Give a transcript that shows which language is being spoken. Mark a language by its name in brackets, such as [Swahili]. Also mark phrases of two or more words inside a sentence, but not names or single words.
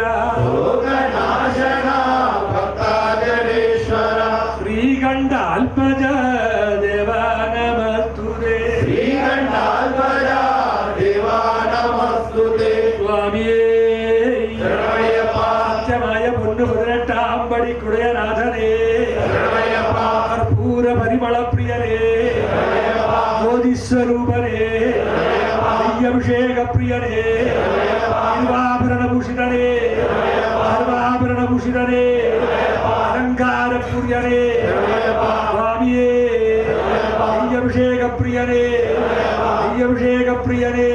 [Sanskrit] लोकनाशना भक्ताजनेश्वर श्रीकण्ठाल्पज देवा नमस्तुते श्रीकण्ठाल्पजा देवा नमस्तुते [Malayalam] स्वामिये शरणमय्यप्पा सत्यമായ പൊന്നു 18 പടി കുടയനാഥനേ शरणमय्यप्पा കർപ്പൂര പരിമള പ്രിയനേ ജ്യോതിസ്വരൂപനേ അഭിഷേക പ്രിയനേ സർവാഭരണഭൂഷിതനേ സർവാഭരണഭൂഷിതനേ അലങ്കാര പ്രിയനേ സ്വാമിയേ അഭിഷേക പ്രിയനേ അഭിഷേക പ്രിയനേ